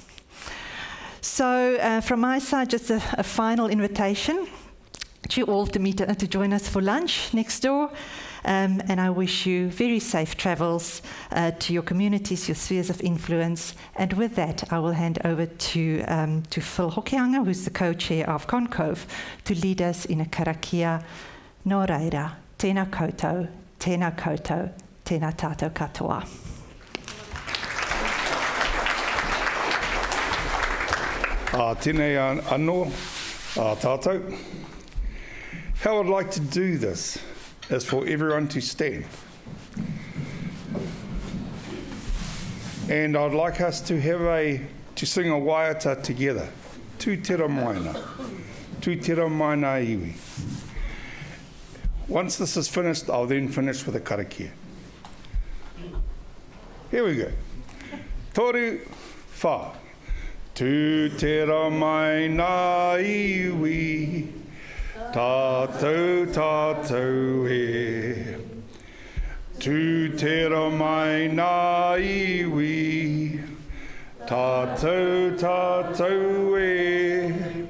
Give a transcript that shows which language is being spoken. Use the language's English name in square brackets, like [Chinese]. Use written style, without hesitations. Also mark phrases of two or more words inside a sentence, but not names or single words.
[English] So from my side, just a final invitation to you all to join us for lunch next door. And I wish you very safe travels to your communities, your spheres of influence. And with that, I will hand over to Phil Hokianga, who's the co-chair of ConCOVE, to lead us in a karakia. [Māori] Nō reira, tēnā koutou, tēnā koutou, tēnā tātou katoa. Tēnei anō, tātou. [English] How I'd like to do this is for everyone to stand. And I'd like us to to sing a waiata together. [Māori] Tū tera maina, tū tera maina iwi. [English] Once this is finished, I'll then finish with a karakia. Here we go. [Māori] Toru, wha. Tū tera maina iwi, tātou tātou e. Tū tera maina iwi, tātou tātou e.